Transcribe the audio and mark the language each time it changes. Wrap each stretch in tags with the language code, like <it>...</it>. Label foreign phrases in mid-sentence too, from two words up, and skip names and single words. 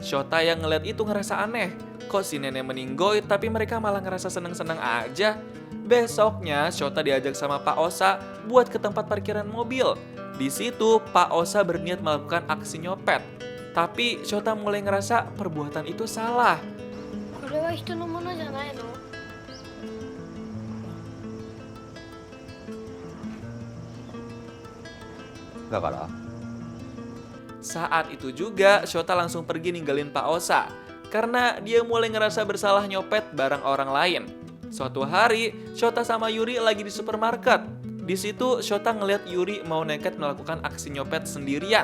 <id>Shota yang ngeliat itu ngerasa aneh. Kok si nenek meninggoy tapi mereka malah ngerasa seneng-seneng aja? Besoknya Shota diajak sama Pak Osa buat ke tempat parkiran mobil. Di situ Pak Osa berniat melakukan aksi nyopet. Tapi Shota mulai ngerasa perbuatan itu salah.</id> <ja>これは人のものじゃないの？だから</ja> <id>Saat itu juga Shota langsung pergi ninggalin Pak Osa karena dia mulai ngerasa bersalah nyopet barang orang lain. Suatu hari, Shota sama Yuri lagi di supermarket. Di situ Shota ngeliat Yuri mau nekat melakukan aksi nyopet sendirian.</id>